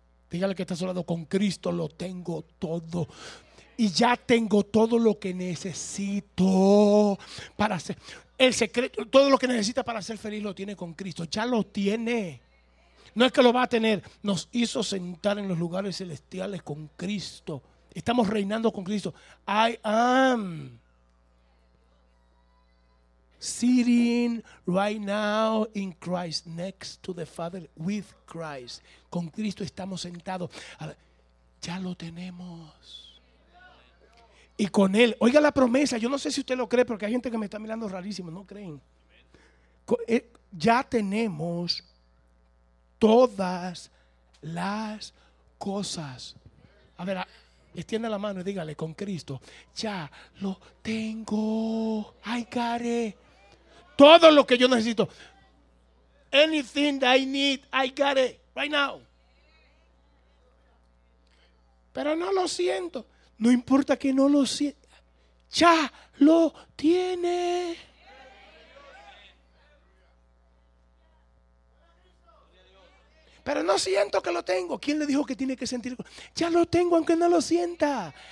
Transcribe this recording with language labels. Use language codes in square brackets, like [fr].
[es] Dígale que está a su lado, con Cristo lo tengo todo. Y ya tengo todo lo que necesito para ser. El secreto, todo lo que necesita para ser feliz lo tiene con Cristo. Ya lo tiene. No es que lo va a tener. Nos hizo sentar en los lugares celestiales con Cristo. Estamos reinando con Cristo. [en] I am sitting right now in Christ, next to the Father, with Christ. [es] Con Cristo estamos sentados. Ya lo tenemos. Y con Él, oiga la promesa. Yo no sé si usted lo cree, porque hay gente que me está mirando rarísimo. No creen. Ya tenemos todas las cosas. A ver, extienda la mano y dígale, con Cristo ya lo tengo. Ay, care. Todo lo que yo necesito. [en] Anything that I need, I got it right now. [es] Pero no lo siento. No importa que no lo sienta. Ya lo tiene. Pero no siento que lo tengo. ¿Quién le dijo que tiene que sentir? Ya lo tengo aunque no lo sienta.